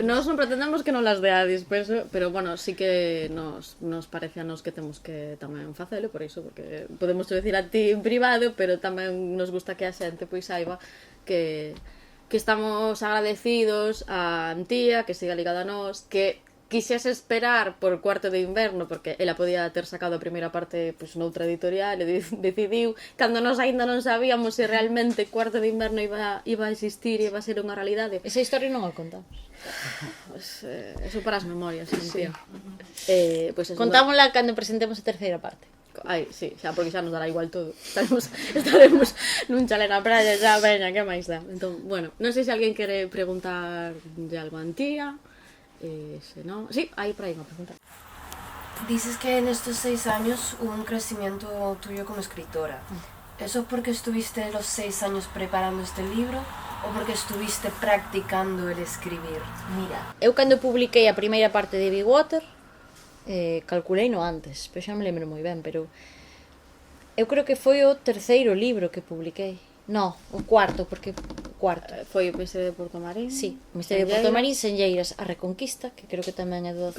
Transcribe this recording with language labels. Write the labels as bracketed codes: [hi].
[gl] Nós non pretendemos que non las deades, pero bueno, sí que nos parece a nos que temos que tamén facelo, por iso, porque podemos decir a ti en privado, pero tamén nos gusta que a xente pois saiba que estamos agradecidos a Antía, que siga ligada a nós, que quixese esperar por Cuarto de Inverno, porque ela podía ter sacado a primeira parte pois, noutra editorial, e decidiu, cando nós aínda non sabíamos se realmente Cuarto de Inverno iba a existir e iba a ser unha realidade. Esa historia non a contamos. Pues, eso para as memorias, Antía. Pues eso, Contámosla cando presentemos a terceira parte. Ai, sí, xa, porque xa nos dará igual todo. Estaremos nun chalé na praia, xa, veña, que máis dá. Entón, bueno, non sei se alguén quere preguntar de algo a Antía. Se no... [es] Sí, ahí por ahí una pregunta. Dices que en estos 6 años hubo un crecimiento tuyo como escritora. ¿Eso porque estuviste los 6 años preparando este libro o porque estuviste practicando el escribir? [gl] Mira. Eu cando publiquei a primeira parte de Big Water, calculei no antes, pero xa me lembro moi ben, pero eu creo que foi o terceiro libro que publiquei. No, o cuarto, porque cuarto. Foi o Misterio de Porto Marín. Sí, o Misterio de Porto Marín, Senlleiras, A Reconquista, que creo que tamén é do 18.